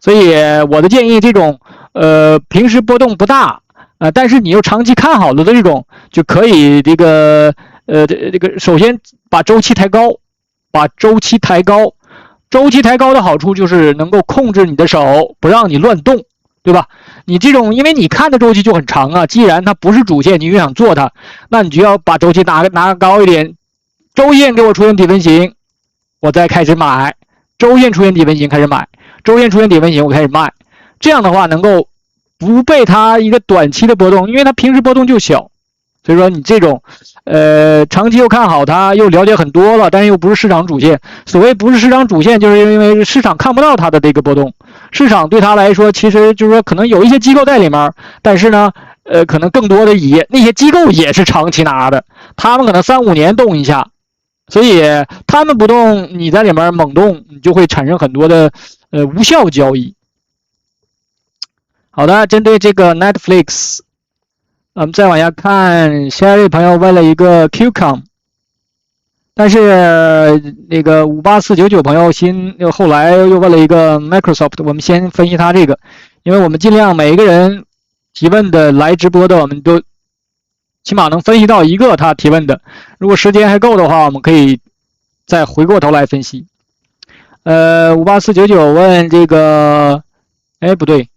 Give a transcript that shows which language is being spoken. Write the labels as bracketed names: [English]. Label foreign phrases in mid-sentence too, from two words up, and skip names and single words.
[Chinese] 所以我的建議，这種平时波动不大但是你又长期看好了的这种，就可以这个首先把周期抬高，周期抬高的好处就是能够控制你的手，不让你亂動，對吧？你這種因為你看的周期就很長啊，既然它不是主線，你又想做它，那你就要把周期拿高一點，周線給我出現底分型，我再開始買，周線出現底分型開始買，周線出現底分型我開始賣，這樣的話能夠不被它一個短期的波動，因為它平時波動就小，所以說你這種長期又看好它，又了解很多了，但是又不是市場主線。所謂不是市場主線，就是因為市場看不到它的這個波動，市場對它來說其實就是說可能有一些機構在裡面，但是呢可能更多的那些機構也是長期拿的，他們可能3-5年動一下，所以他們不動，你在裡面猛動，你就會產生很多的無效交易。好的，針對這個 Netflix， 我們再往下看，下一位朋友問了一個 QCOM，但是那個58499朋友後來又問了一個 Microsoft， 我們先分析他這個，因為我們盡量每一個人提問的來直播的，我們都起碼能分析到一個他提問的，如果時間還夠的話，我們可以再回過頭來分析。58499問這個，哎，不對。